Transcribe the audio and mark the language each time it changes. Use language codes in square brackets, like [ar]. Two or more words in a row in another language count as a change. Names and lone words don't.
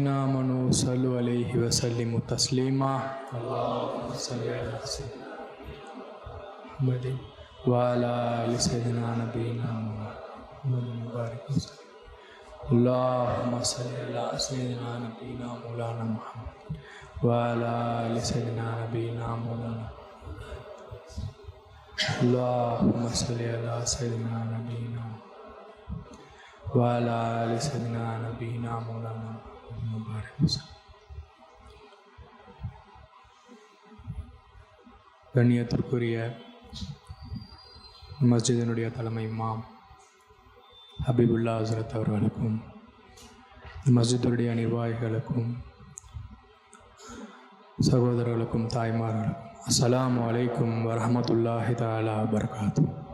[ar] آمنوا صلوا عليه وسلموا تسليما اللهم صل على سيدنا محمد وعلى آل سيدنا نبينا محمد وبارك وسلم اللهم صل على سيدنا نبينا مولانا محمد وعلى آل سيدنا نبينا مولانا اللهم صل على سيدنا نبينا وعلى آل سيدنا نبينا مولانا مبارك وسلم. [ta] கண்ணியத்திற்குரிய மஸ்ஜிதினுடைய தலைமை இமாம் ஹபீபுல்லா ஹஸ்ரத் அவர்களுக்கும் மஸ்ஜிதுடைய நிர்வாகிகளுக்கும் சகோதரர்களுக்கும் தாய்மார்களுக்கும் [ar] السلام عليكم ورحمة الله تعالى وبركاته.